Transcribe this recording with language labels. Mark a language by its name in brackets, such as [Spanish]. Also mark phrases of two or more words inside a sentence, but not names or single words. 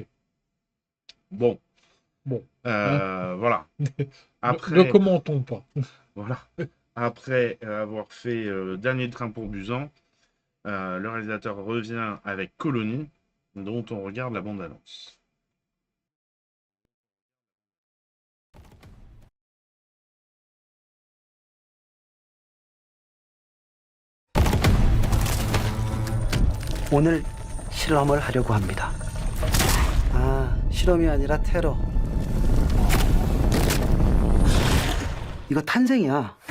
[French] Bon. Voilà. Après, ne commentons pas. Voilà. Après avoir fait Dernier train pour Busan, le réalisateur revient avec Colony, dont on regarde la bande-annonce. [Korean] 오늘 실험을 하려고 합니다. 실험이 아니라 테러. 이거 탄생이야.